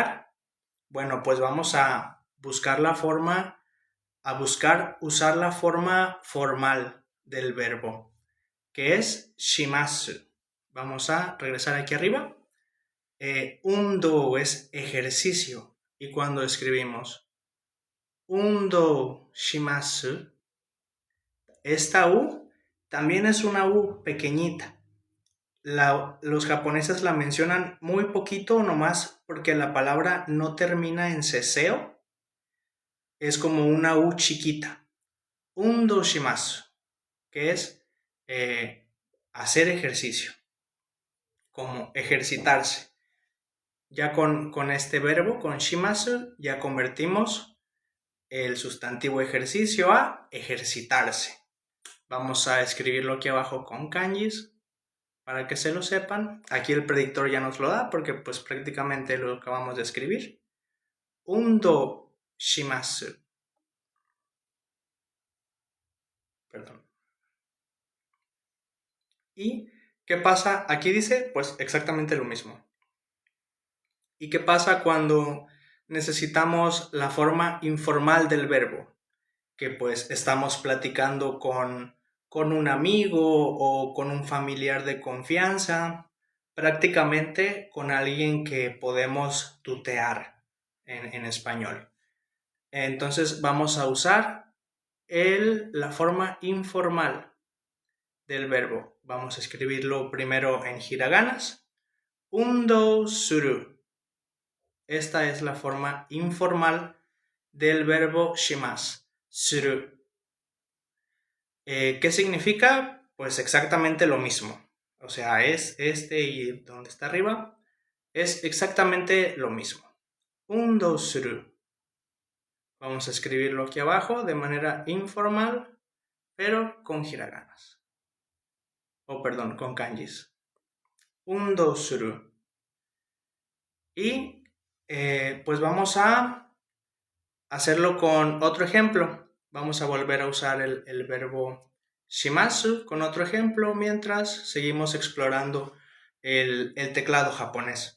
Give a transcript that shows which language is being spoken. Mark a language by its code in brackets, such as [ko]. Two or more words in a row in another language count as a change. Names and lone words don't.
[es] Bueno, pues vamos a buscar usar la forma formal del verbo, que es shimasu. Vamos a regresar aquí arriba. Undo es ejercicio. Y cuando escribimos [ja] 運動します, [es] esta U también es una U pequeñita. Los japoneses la mencionan muy poquito nomás porque la palabra no termina en ceseo. Es como una U chiquita. [ja] 運動します, [es] que es hacer ejercicio, como ejercitarse. Ya con este verbo, con shimasu, ya convertimos el sustantivo ejercicio a ejercitarse. Vamos a escribirlo aquí abajo con kanjis para que se lo sepan. Aquí el predictor ya nos lo da porque pues prácticamente lo acabamos de escribir. [ja] 運動します. [es] Perdón. ¿Y qué pasa? Aquí dice pues exactamente lo mismo. ¿Y qué pasa cuando necesitamos la forma informal del verbo? Que pues estamos platicando con un amigo o con un familiar de confianza, prácticamente con alguien que podemos tutear en español. Entonces vamos a usar la forma informal del verbo. Vamos a escribirlo primero en hiraganas. [ja] 運動する. [es] Esta es la forma informal del verbo shimasu. Suru. ¿Qué significa? Pues exactamente lo mismo. O sea, es este y donde está arriba. Es exactamente lo mismo. [ja] 運動する. [es] Vamos a escribirlo aquí abajo de manera informal, pero con hiraganas. Perdón, con kanjis. [ja] 運動する. [es] Y pues vamos a hacerlo con otro ejemplo. Vamos a volver a usar el verbo shimasu con otro ejemplo mientras seguimos explorando el teclado japonés.